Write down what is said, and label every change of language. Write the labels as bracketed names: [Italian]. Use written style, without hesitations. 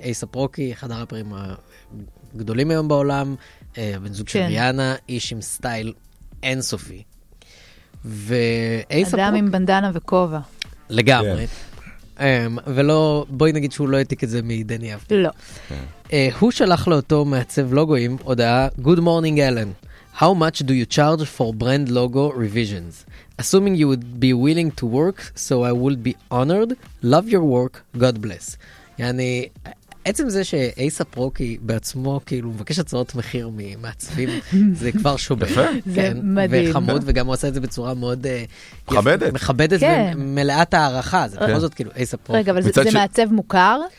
[Hebrew] A$AP Rocky, אחד הראפרים הגדולים היום בעולם, בן זוג של ריאנה, איש עם סטייל אינסופי. אדם עם בנדנה וכובע. לגמרי. ולא, בואי נגיד שהוא לא העתיק את זה מדני אבטי. לא. הוא שלח לאותו מעצב לוגויים הודעה, [English] Good morning, Alan. How much do you charge for brand logo revisions? Assuming you would be willing to work, so I would be honored. Love your work. God bless. [Arabic] يعني [Hebrew] עצם זה שאייסאפ רוקי בעצמו כאילו מבקש הצעות מחיר ממעצבים, זה כבר שובר. זה מדהים. וחמוד, וגם הוא עושה את זה בצורה מאוד מכבדת. מכבדת ומלאת הערכה. זה בכל זאת כאילו אייסאפ רוקי. רגע, אבל זה מעצב מוכר?